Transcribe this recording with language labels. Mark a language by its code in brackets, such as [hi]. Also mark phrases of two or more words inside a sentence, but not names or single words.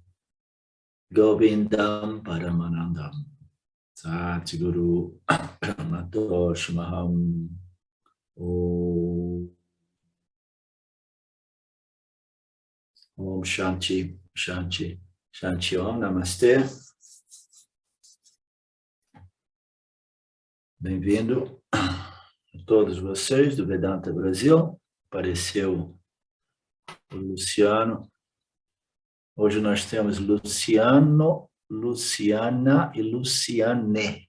[sa] Govindam Paramanandam Satguru Matoshmaham Om Shanti Shanti Shanti Om Namastê. [pt] Bem-vindo a todos vocês do Vedanta Brasil. Apareceu o Luciano. Hoje nós temos Luciano, Luciana e Luciane.